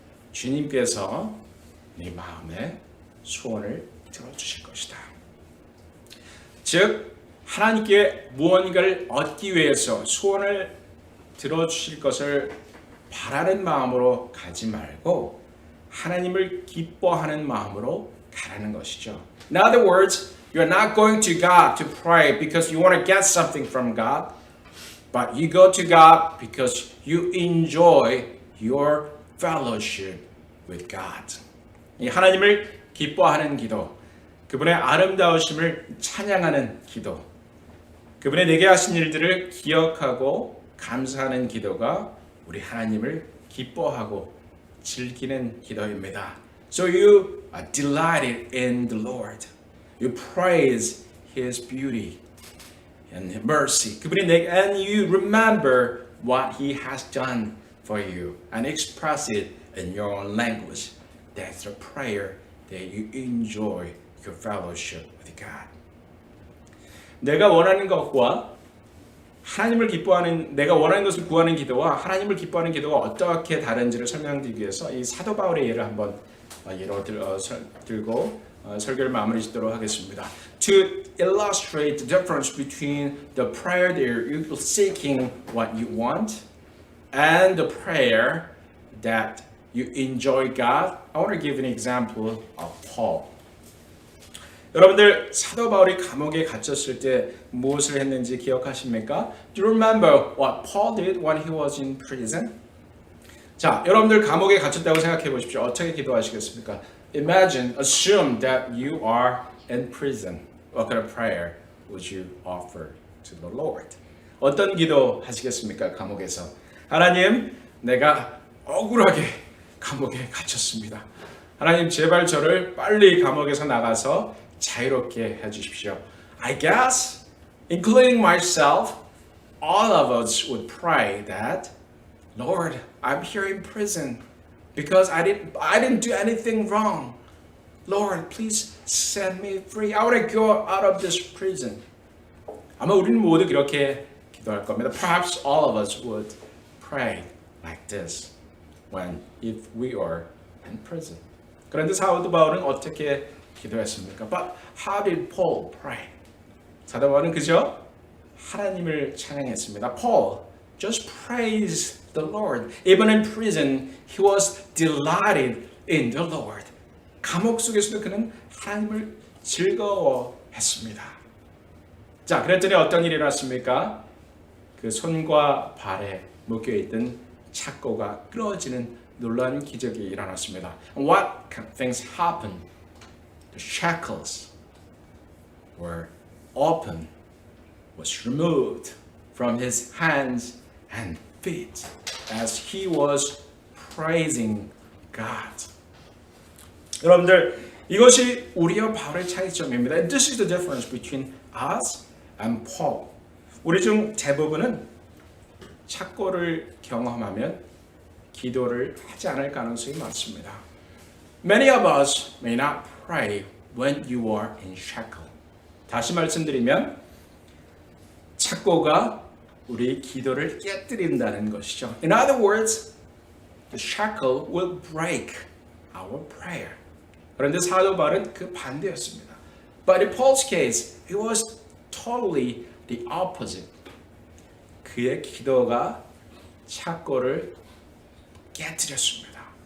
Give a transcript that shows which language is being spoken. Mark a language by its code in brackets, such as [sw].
[ko] 주님께서 네 마음의 소원을 들어주실 것이다. 즉 하나님께 무언가를 얻기 위해서 소원을 들어주실 것을 바라는 마음으로 가지 말고 하나님을 기뻐하는 마음으로 가라는 것이죠. [en] In other words, you're not going to God to pray because you want to get something from God, but you go to God because you enjoy your fellowship with God. [ko] 이 하나님을 기뻐하는 기도, 그분의 아름다우심을 찬양하는 기도, 그분의 내게 하신 일들을 기억하고 감사하는 기도가 우리 하나님을 기뻐하고 즐기는 기도입니다. [en] So you are delighted in the Lord. You praise His beauty and mercy. [ko] 그분이 내게 [en] and you remember what He has done for you and express it in your own language. That's the prayer that you enjoy your fellowship with God. [ko] 내가 원하는 것과 하나님을 기뻐하는, 내가 원하는 것을 구하는 기도와 하나님을 기뻐하는 기도가 어떻게 다른지를 설명드리기 위해서 이 사도 바울의 예를 한번 예로 들고 설교를 마무리 짓도록 하겠습니다. [en] To illustrate the difference between the prayer that you're seeking what you want and the prayer that you enjoy God. I want to give an example of Paul. [ko] 여러분들 사도 바울이 감옥에 갇혔을 때 무엇을 했는지 기억하십니까? [en] Do you remember what Paul did when he was in prison? [ko] 자, 여러분들 감옥에 갇혔다고 생각해 보십시오. 어떻게 기도하시겠습니까? [en] Imagine, assume that you are in prison. What kind of prayer would you offer to the Lord? [ko] 어떤 기도 하시겠습니까? 감옥에서. 하나님, 내가 억울하게 감옥에 갇혔습니다. 하나님, 제발 저를 빨리 감옥에서 나가서 자유롭게 해주십시오. [en] I guess, including myself, all of us would pray that, Lord, I'm here in prison because I didn't do anything wrong. Lord, please set me free. I want to go out of this prison. [ko] 아마 우리는 모두 그렇게 기도할 겁니다. [en] Perhaps all of us would pray like this if we are in prison. [ko] 그런데 사도 바울은 어떻게 기도했습니까? [en] But how did Paul pray? [ko] 사도 바울은 그저 하나님을 찬양했습니다. [en] Paul just praised the Lord. Even in prison, he was delighted in the Lord. [ko] 감옥 속에서도 그는 하나님을 즐거워했습니다. 자, 그랬더니 어떤 일이 일어났습니까? 그 손과 발에 묶여있던 착고가 끊어지는 놀라운 기적이 일어났습니다. [en] What kind of things happened? The shackles were opened, was removed from his hands and feet as he was praising God. [ko] 여러분들, 이것이 우리와 바울의 차이점입니다. [en] And this is the difference between us and Paul. [ko] 우리 중 대부분은 착고를 경험하면 기도를 하지 않을 가능성이 많습니다. [en] Many of us may not pray when you are in shackle. [ko] 다시 말씀드리면 착고가 우리 기도를 깨뜨린다는 것이죠. [en] In other words, the shackle will break our prayer. [ko] 그런데 사도 바울은 그 반대였습니다. [en] But in Paul's case, it was totally the opposite. [ko] 그의 기도가 착고를 깨뜨렸습니다.